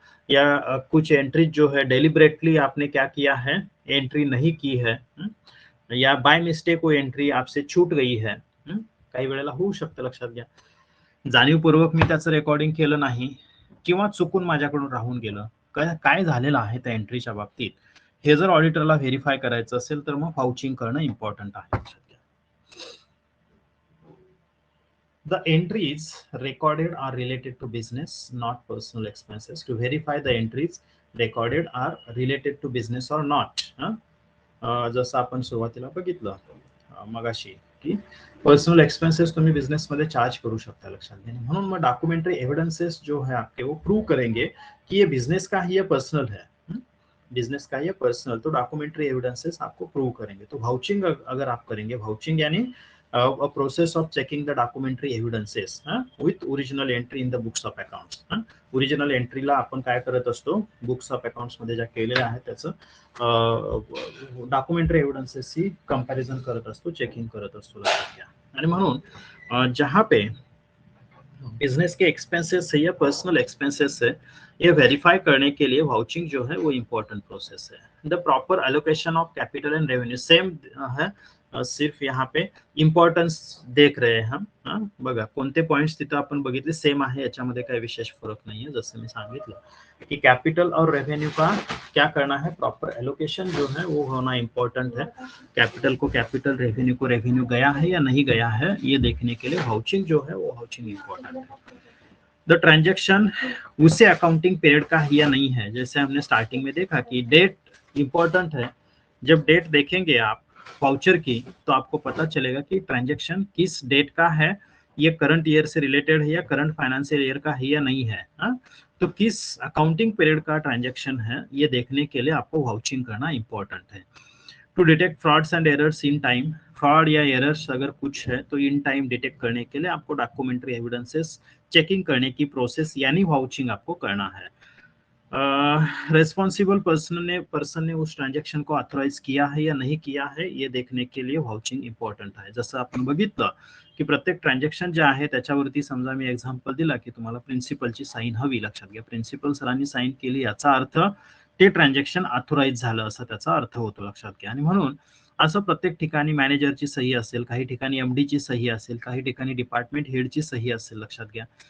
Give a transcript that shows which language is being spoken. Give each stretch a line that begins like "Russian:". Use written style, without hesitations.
Hindi: या कुछ एंट्री जो है डेलिबरेटली आपने क्या किया है, एंट्री नहीं की है, या बाय मिस्टेक वो एंट्री आपसे छूट गई है.
Marathi: काही वेळेला होऊ शकतं, लक्षात घ्या. जाणीवपूर्वक मी त्याचं रेकॉर्डिंग केलं नाही किंवा चुकून माझ्याकडून राहून गेलं, काय झालेलं आहे त्या एंट्रीच्या बाबतीत हे जर ऑडिटरला व्हेरीफाय करायचं असेल तर मग वाउचिंग करणं इम्पॉर्टंट आहे.
English: The entries recorded are related to business, not personal expenses. To verify the entries recorded are related to business or not.
Marathi: जसं आपण सुरुवातीला बघितलं मगाशी की पर्सनल एक्सपेंसेस तुम्ही बिजनेस मध्ये चार्ज करू शकता, लक्षात घ्या.
Hindi: म्हणून मग डॉक्यूमेंट्री एविडेंसेस जो है आपके वो प्रूव करेंगे कि ये बिजनेस का ही है, पर्सनल है, बिजनेस का ही है, पर्सनल. तो डॉक्यूमेंट्री एविडेंसेस आपको प्रूव करेंगे. तो वाउचिंग अगर आप करेंगे, वाउचिंग यानी
English: a process of checking the documentary evidences with original entry in the books of accounts.
Marathi: Original एंट्रीला आपण काय करत असतो, बुक्स ऑफ अकाउंट्स मध्ये ज्या केलेल्या आहेत त्याचं डॉक्युमेंटरी एविडेंसेसची कंपॅरिझन करत असतो, चेकिंग करत असतो, लक्षात घ्या. आणि म्हणून
Hindi: जहां पे बिजनेस के एक्सपेंसेस है या पर्सनल एक्सपेंसेस है, ये वेरीफाई करने के लिए वाउचिंग जो है वो इम्पोर्टेंट प्रोसेस है.
English: the proper allocation of capital and revenue
Hindi: same है, सिर्फ यहाँ पे इम्पॉर्टन्स देख रहे हैं हम.
Marathi: बघा कोणते पॉइंट्स तिथं आपण बघितले सेम आहे, याच्यामध्ये काही विशेष फरक नाहीये. जसं मी सांगितलं
Hindi: कि कैपिटल और रेवेन्यू का क्या करना है, प्रॉपर एलोकेशन जो है वो होना इम्पोर्टेंट है. कैपिटल को कैपिटल, रेवेन्यू को रेवेन्यू गया है या नहीं गया है, ये देखने के लिए वाउचिंग जो है वो वाउचिंग इम्पोर्टेंट है. द ट्रांजेक्शन उसे अकाउंटिंग पीरियड का है या नहीं है, जैसे हमने स्टार्टिंग में देखा कि डेट इंपॉर्टेंट है. जब डेट देखेंगे आप वाउचर की तो आपको पता चलेगा कि ट्रांजैक्शन किस डेट का है, ये करंट ईयर से रिलेटेड है या करंट फाइनेंशियल ईयर का है या नहीं है. तो किस अकाउंटिंग पीरियड का ट्रांजैक्शन है, ये देखने के लिए आपको वाउचिंग करना इंपॉर्टेंट है.
English: to detect frauds and errors in time,
Hindi: fraud या एरर्स अगर कुछ है तो इन टाइम डिटेक्ट करने के लिए आपको डॉक्यूमेंट्री एविडेंसेस चेकिंग करने की प्रोसेस यानी वाउचिंग आपको करना है. रेस्पॉन्सिबल पर्सन ने उस ट्रांजैक्शन को ऑथराइज किया है या नहीं किया है, ये देखने के लिए वाउचिंग इम्पॉर्टंट आहे.
Marathi: जसं आपण बघितलं की प्रत्येक ट्रान्झॅक्शन जे आहे त्याच्यावरती समजा मी एक्झाम्पल दिला की तुम्हाला प्रिन्सिपलची साईन हवी, लक्षात घ्या. प्रिन्सिपल सरांनी साईन केली याचा अर्थ ते ट्रान्झॅक्शन ऑथराइज झालं असं त्याचा अर्थ होतो, लक्षात घ्या. आणि म्हणून असं प्रत्येक ठिकाणी मॅनेजरची सही असेल, काही ठिकाणी एमडीची सही असेल, काही ठिकाणी डिपार्टमेंट हेडची सही असेल, लक्षात घ्या.